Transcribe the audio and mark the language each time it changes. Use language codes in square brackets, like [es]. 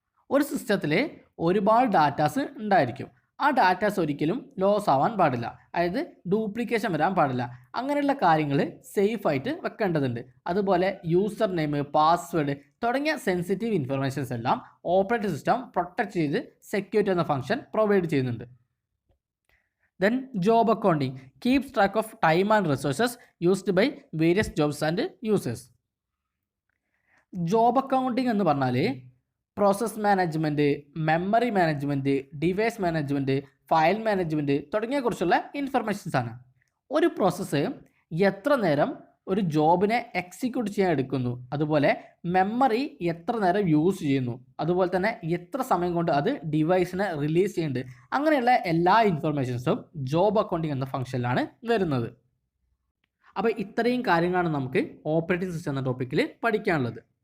[ml] ഒരു സിസ്റ്റത്തിൽ ഒരുപാട് ഡാറ്റാസ് ഉണ്ടായിരിക്കും. ആ ഡാറ്റാസ് ഒരിക്കലും ലോസ് ആവാൻ പാടില്ല, അതായത് ഡ്യൂപ്ലിക്കേഷൻ വരാൻ പാടില്ല. അങ്ങനെയുള്ള കാര്യങ്ങൾ സേഫായിട്ട് വെക്കേണ്ടതുണ്ട്. അതുപോലെ യൂസർ നെയിം, പാസ്വേഡ് തുടങ്ങിയ സെൻസിറ്റീവ് ഇൻഫർമേഷൻസ് എല്ലാം ഓപ്പറേറ്റിംഗ് സിസ്റ്റം പ്രൊട്ടക്ട് ചെയ്ത് സെക്യൂരിറ്റി എന്ന ഫംഗ്ഷൻ പ്രൊവൈഡ് ചെയ്യുന്നുണ്ട്. [en] Then job accounting keeps track of time and resources used by various jobs and users. [ml] Job accounting എന്ന് പറഞ്ഞാൽ process management, memory management, device management, file management തുടങ്ങിയ കുറിച്ചുള്ള informations ആണ്. ഒരു process എത്ര നേരം ഒരു ജോബിനെ എക്സിക്യൂട്ട് ചെയ്യാൻ എടുക്കുന്നു, അതുപോലെ മെമ്മറി എത്ര നേരം യൂസ് ചെയ്യുന്നു, അതുപോലെ തന്നെ എത്ര സമയം കൊണ്ട് അത് ഡിവൈസിനെ റിലീസ് ചെയ്യുന്നുണ്ട്, അങ്ങനെയുള്ള എല്ലാ ഇൻഫർമേഷൻസും ജോബ് അക്കൗണ്ടിങ് എന്ന ഫംഗ്ഷനിലാണ് വരുന്നത്. അപ്പോൾ ഇത്രയും കാര്യങ്ങളാണ് നമുക്ക് ഓപ്പറേറ്റിംഗ് സിസ്റ്റം എന്ന ടോപ്പിക്കിൽ പഠിക്കാനുള്ളത്.